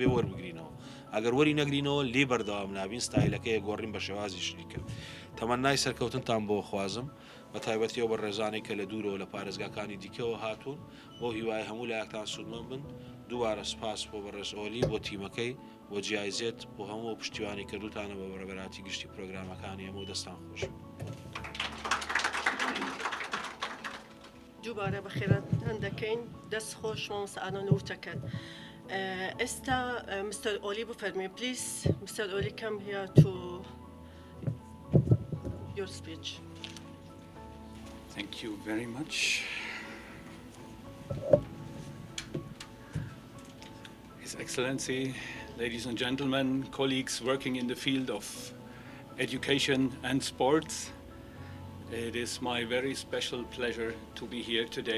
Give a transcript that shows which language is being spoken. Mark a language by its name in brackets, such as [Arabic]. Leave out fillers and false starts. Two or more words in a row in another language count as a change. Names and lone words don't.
[Central Kurdish] وەربگرینەوە ئەگەر وەری نەگرینەوە لێ بەردەوام نابین ستایلەکەی گۆڕین بە شێوازی شریکە تەمەنای سەرکەوتنتان بۆ خوازم بە تایبەتیەوە بە ڕێزانەی کە لە دوورەوە لە پارێزگاکانی دیکەوە هاتوون بۆ هیوای هەموو لایەکتان سوودمەند بن دووبارە سپاس بۆ بەڕێزئۆلی بۆ تیمەکەی بۆ جیایزێت بۆ هەموو پشتیوانی کردوتانە بە بەرەبەراتی گشتی پرۆگرامەکانی هەموو دەستان خۆش دووبارە بەخێرەتان دەکەین دەست خۆش مامۆستا وتەکەن ئێستا مستەر ئۆلی بفەرمێ [English] please Mister Oli come here to your speech. Thank you very much. His Excellency, ladies and gentlemen, colleagues working in the field of education and sports, it is my very special pleasure to be here today.